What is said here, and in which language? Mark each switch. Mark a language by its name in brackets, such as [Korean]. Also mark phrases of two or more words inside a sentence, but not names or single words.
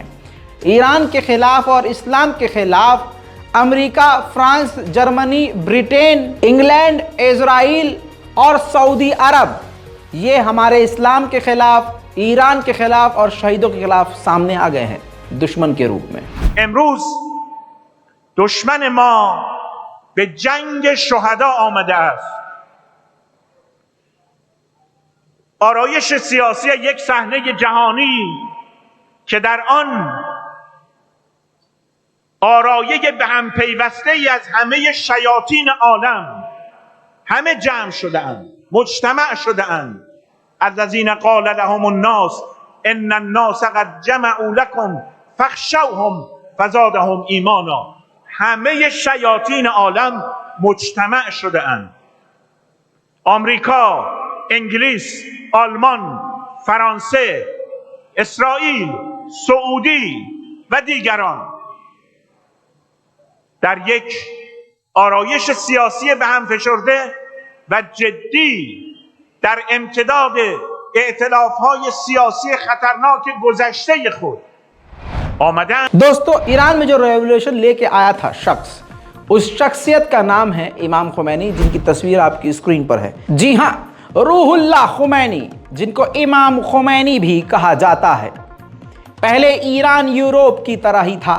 [Hindi] ईरान के खिलाफ और इस्लाम के खिलाफ अमेरिका, फ्रांस, जर्मनी, ब्रिटेन, इंग्लैंड, इजराइल और सऊदी अरब, ये हमारे इस्लाम के खिलाफ, ईरान के खिलाफ और शहीदों के खिलाफ सामने आ गए हैं दुश्मन के रूप में। [Persian] امروز دشمن ما به جنگ شهدا آمده است. آرایش سیاسی یک صحنه جهانی که در آن آرایه به هم پیوسته ای از همه شیاطین عالم همه جمع شده اند، مجتمع شده اند. [Arabic] الذین قال لهم الناس ان الناس قد جمعوا لكم فاخشوهم فزادهم ایمانا. [Persian] همه شیاطین عالم مجتمع شده اند. آمریکا، انگلیس، آلمان، فرانسه، اسرائیل، سعودی و دیگران در یک آرایش سیاسی به هم فشرده و جدی در امتداد ائتلاف‌های سیاسی خطرناک گذشته خود آمدن. [Hindi] दोस्तों, ईरान में जो रेवोल्यूशन लेके आया था शख्स, उस शख्सियत का नाम है इमाम खुमैनी, जिनकी तस्वीर आपकी स्क्रीन पर है। जी हाँ, रूहुल्लाह खुमैनी, जिनको इमाम खुमैनी भी कहा जाता है। पहले ईरान यूरोप की तरह ही था।